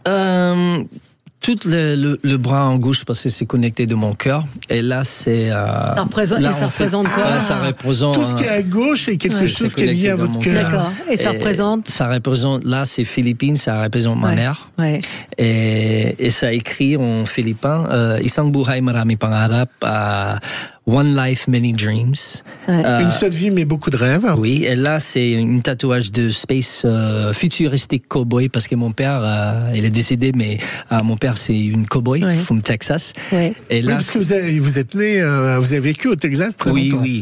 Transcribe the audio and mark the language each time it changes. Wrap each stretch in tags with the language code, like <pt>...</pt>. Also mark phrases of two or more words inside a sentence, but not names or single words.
<fr>Tout le bras en gauche parce que c'est connecté de mon cœur. Et là, c'est... ça représente quoi? Ça représente... Tout ce qui est à gauche est quelque chose qui est lié à votre cœur. D'accord. Et ça représente? Ça représente... Là, c'est Philippines, ça représente ma mère. Ouais. Et ça écrit en philippin,</fr> <tl>Isang buhay marami pangarap,</tl> <en>One life, many dreams.</en> <fr>Une seule vie, mais beaucoup de rêves. Oui, et là, c'est une tatouage de space futuristique cowboy, parce que mon père, il est décédé, mais mon père, c'est une</fr> <en>cowboy from Texas.</en> <fr>Ouais. Et là, parce que vous êtes né, vous avez vécu au Texas très longtemps. Oui.</fr>